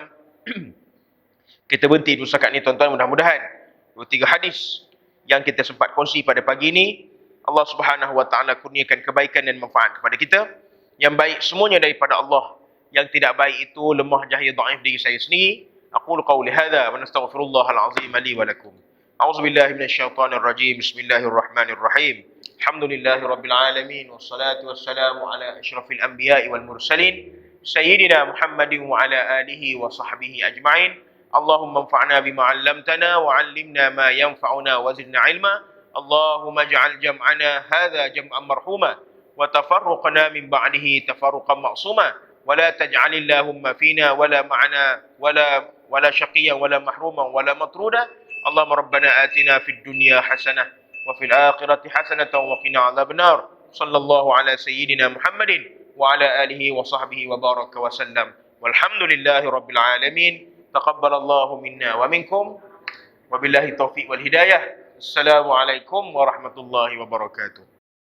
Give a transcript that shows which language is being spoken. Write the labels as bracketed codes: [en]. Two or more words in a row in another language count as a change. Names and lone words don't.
[ms] Kita berhenti dulu setakat ni tuan-tuan, mudah-mudahan 2-3 hadis yang kita sempat kongsi pada pagi ini [ar] الله سبحانه وتعالى [ms] kurniakan kebaikan dan manfaat kepada kita. Yang baik semuanya daripada Allah, yang tidak baik itu lemah, jahil, dhaif diri saya sendiri. [ar] أقول قولي هذا ونستغفر الله العظيم لي ولكم. أعوذ بالله من الشيطان الرجيم. بسم الله الرحمن الرحيم. الحمد لله رب العالمين والصلاة والسلام على أشرف الأنبياء والمرسلين سيدنا محمد وعلى آله وصحبه أجمعين. اللهم انفعنا بما علمتنا وعلمنا ما ينفعنا وزدنا علما. اللهم اجعل جمعنا هذا جمعا مرحوما وتفرقنا من بعده تفرقا معصوما ولا تجعل اللهم فينا ولا معنا شقيا ولا محروما ولا مطرودا. اللهم ربنا آتنا في الدنيا حسنة وفي الآخرة حسنة وقنا عذاب النار. صلى الله على سيدنا محمد وعلى آله وصحبه وبارك وسلم. والحمد لله رب العالمين. تقبل الله منا ومنكم. وبالله التوفيق والهداية. السلام عليكم ورحمة الله وبركاته.